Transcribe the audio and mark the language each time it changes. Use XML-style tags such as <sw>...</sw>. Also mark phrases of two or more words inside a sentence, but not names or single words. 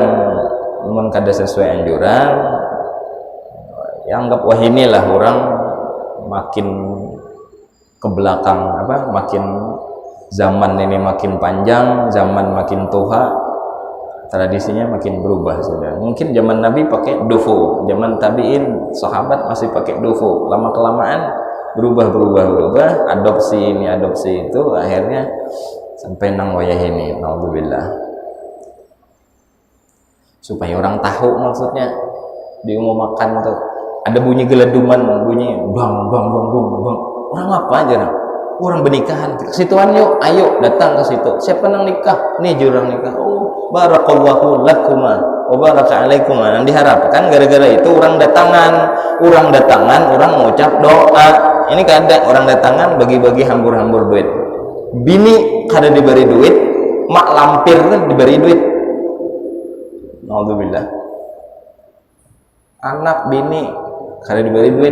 <bjn>Namun kada sesuai anjuran, ya anggap wah inilah orang makin ke belakang, makin zaman ini makin panjang, zaman makin tua, tradisinya makin berubah sudah. Mungkin zaman Nabi pakai dufu, zaman tabiin sahabat masih pakai dufu, lama kelamaan berubah, adopsi ini adopsi itu, akhirnya sampai nang wayah ini, naudzubillah. Supaya orang tahu maksudnya diumumkan tuh ada bunyi geleduman, bunyi bang. Orang apa aja nah? Orang bernikahan ke situan, yuk ayo datang ke situ. Siapa nang nikah? Nih jurang nikah.</bjn> <ar>Oh بارك الله لكما وبارك عليكما.</ar> <bjn>Yang diharapkan gara-gara itu orang datangan, orang mengucap doa. Ini kadang orang datangan bagi-bagi hambur-hambur duit. Bini kada diberi duit, mak lampir kan diberi duit. Naudzubillah. Anak bini kada diberi duit.</bjn>